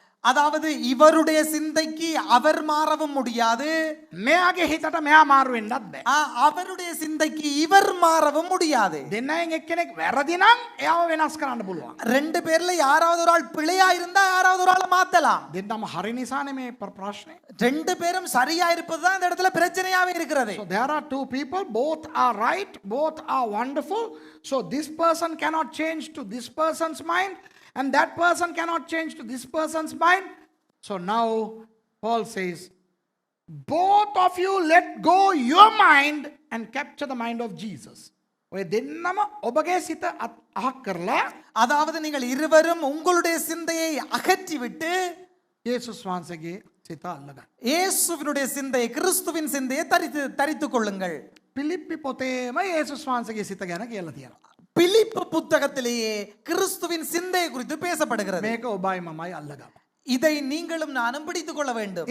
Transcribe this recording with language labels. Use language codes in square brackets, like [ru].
[ta] அதாவது இவருடைய சிந்தைக்கு அவர் மாறவும் முடியாது, [si] මෙයාගේ හිතට මෙයා මාරු වෙන්නත් බෑ. [ta] அவருடைய சிந்தைக்கு இவர் மாறவும் முடியாது. [si] දෙන්නයින් එක්කෙනෙක් වැරදි නම් එයාව වෙනස් කරන්න පුළුවන්. [ta] ரெண்டு பேர்ல யாராவது ஒரு ஆள் பிழையா இருந்தா யாராவது ஒரு ஆளை மாத்தலாம். [si] දෙන්නම හරි නිසානේ මේ ප්‍රශ්නේ. [ta] ரெண்டு பேரும் சரியா இருப்பதுதான் இந்த இடத்துல பிரச்சனையாவே இருக்கிறது. [en] So there are two people, both are right, both are wonderful. So this person cannot change to this person's mind, and that person cannot change to this person's mind. So now Paul says, both of you let go your mind and capture the mind of Jesus. [si] ඔය දෙන්නම ඔබගේ සිත අහක් කරලා [ta] அதாவது நீங்கள் இருவரும் உங்களுடைய சிந்தையை அகற்றிவிட்டு [si] යේසුස් වහන්සේගේ සිත අල්ලගන්න. [ta] இயேசுவினுடைய சிந்தையை, கிறிஸ்துவின் சிந்தையை தரித்துக் கொள்ளுங்கள். [si] පිලිප්පි පොතේම යේසුස් වහන්සේගේ සිත ගැන කියලා තියෙනවා. [ta] பிலிப்பு புத்தகத்திலேயே கிறிஸ்துவின் சிந்தையை குறித்து பேசப்படுகிறது. [si] මේක ඔබයි මමයි අල්ලගන්න. [ta] இதை நீங்களும் நானும் பிடித்துக் கொள்ள வேண்டும்.